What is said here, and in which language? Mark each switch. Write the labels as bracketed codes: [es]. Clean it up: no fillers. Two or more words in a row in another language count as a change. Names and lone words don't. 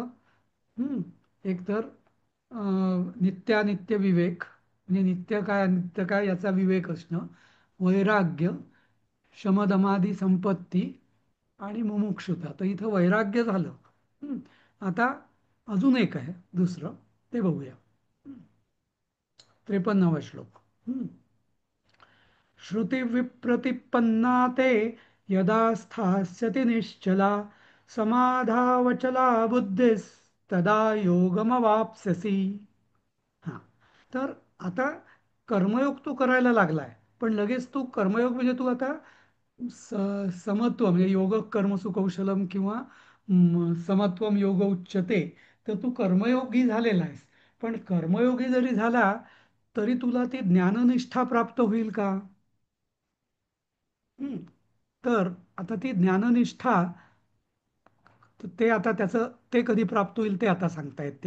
[mr] हं, एक तर नित्यानित्य विवेक, म्हणजे नित्य काय अनित्य काय याचा विवेक असणं, वैराग्य, शमदमादी संपत्ती, आणि मुमुक्षुता. तर इथं वैराग्य झालं. हं, आता अजून एक आहे दुसरं, ते बघूया. 53वा श्लोक. [sa] श्रुतिविप्रतिपन्ना ते यदा स्थास्यति निश्चला समाधावचला बुद्धिस् तदा योगमवाप्स्यसि. [mr] हा, तर आता कर्मयोग तू करायला लागलाय, पण लगेच तू कर्मयोग म्हणजे तू आता समत्व म्हणजे [sa] योग कर्मसु कौशलम [mr] किंवा [sa] समत्वम योग उच्यते, [mr] तर तू कर्मयोगी झालेला आहेस. पण कर्मयोगी जरी झाला तरी तुला ती ज्ञाननिष्ठा प्राप्त होईल का? हम्म. तर आता ती ज्ञाननिष्ठा, तर ते आता त्याचं ते कधी प्राप्त होईल ते आता सांगता येते.